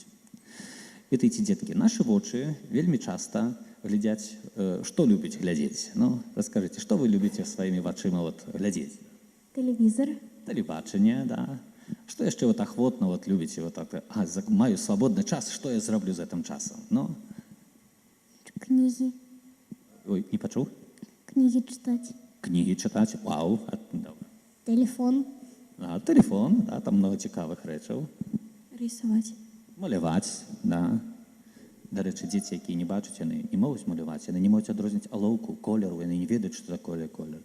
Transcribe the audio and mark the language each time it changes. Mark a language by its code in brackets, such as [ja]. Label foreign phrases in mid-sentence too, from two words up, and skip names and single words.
[be] Ведаеце, дзеткі, нашы вочы вельмі часта глядзяць, што любіць глядзець. Ну, раскажыце, што вы любіце сваімі вачыма глядзець? [ru] Телевизор. [be] Тэлебачанне, да. Што яшчэ ахвотна любіце? Маю свабодны час, што я зраблю з гэтым часам? Ну? [ru] Книги. [be] Ой, не пачуў? [ru] Книги читать. [be] Кнігі чытаць? Вау. [ru] Телефон. [be] Тэлефон, да, там много цікавых рэчаў. [ru] Рисовать. [be] Маляваць, да. Дарэчы, дзеці, якія не бачаць, яны не могуць маляваць, яны не могуць адрозніць алоўку, колеру, яны не ведаюць, што такое колер.